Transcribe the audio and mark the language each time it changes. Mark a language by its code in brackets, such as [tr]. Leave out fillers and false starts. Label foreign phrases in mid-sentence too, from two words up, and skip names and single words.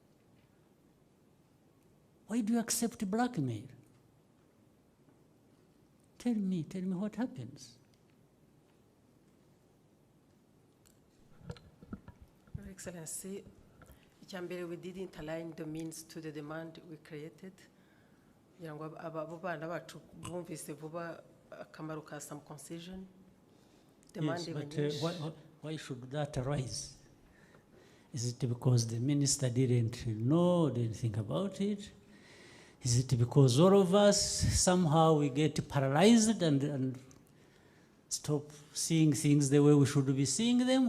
[en] Why do you accept blackmail? Tell me what happens. Your Excellency, icyambere, we didn't align the means to the demand we created. [rw] Kugira ngo abo bana bacu bumvise vuba akamaro ka [en] some concession. Yes, but why should that arise? Is it because the minister didn't know, didn't think about it? Is it because all of us somehow we get paralyzed and stop seeing things the way we should be seeing them?